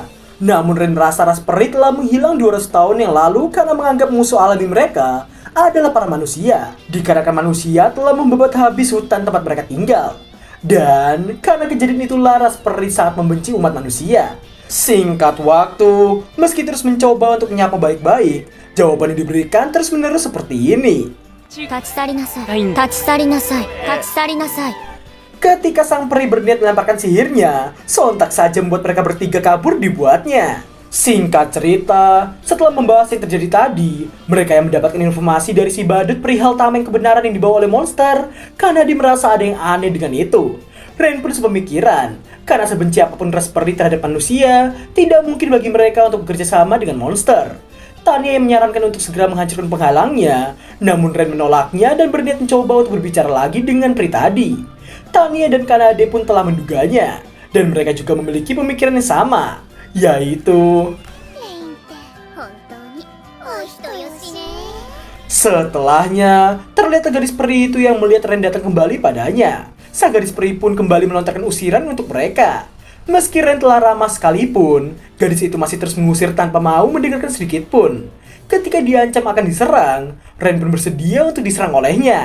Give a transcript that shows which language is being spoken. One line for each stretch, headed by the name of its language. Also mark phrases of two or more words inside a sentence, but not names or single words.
Indonesian: Namun Ren merasa ras peri telah menghilang 200 tahun yang lalu karena menganggap musuh alami mereka adalah para manusia. Dikarenakan manusia telah membabat habis hutan tempat mereka tinggal. Dan karena kejadian itulah ras peri sangat membenci umat manusia. Singkat waktu, meski terus mencoba untuk menyapa baik-baik, jawaban yang diberikan terus-menerus seperti ini.
Japanese: 立ち去りなさい。立ち去りなさい。立ち去りなさい。
Indonesian: Ketika sang peri berniat melemparkan sihirnya, sontak saja membuat mereka bertiga kabur dibuatnya. Singkat cerita, setelah membahas yang terjadi tadi, mereka yang mendapatkan informasi dari si badut perihal tameng kebenaran yang dibawa oleh monster, karena dia merasa ada yang aneh dengan itu. Ren pun sepemikiran, karena sebenci apapun ras peri terhadap manusia, tidak mungkin bagi mereka untuk bekerja sama dengan monster. Tania yang menyarankan untuk segera menghancurkan penghalangnya, namun Ren menolaknya dan berniat mencoba untuk berbicara lagi dengan peri tadi. Tania dan Kanade pun telah menduganya, dan mereka juga memiliki pemikiran yang sama, yaitu...
Japanese: レインって本当にお人よしね。
Indonesian: Setelahnya, terlihat gadis peri itu yang melihat Ren datang kembali padanya. Sang gadis peri pun kembali melontarkan usiran untuk mereka. Meski Ren telah ramah sekalipun, gadis itu masih terus mengusir tanpa mau mendengarkan sedikit pun. Ketika diancam akan diserang, Ren pun bersedia untuk diserang olehnya.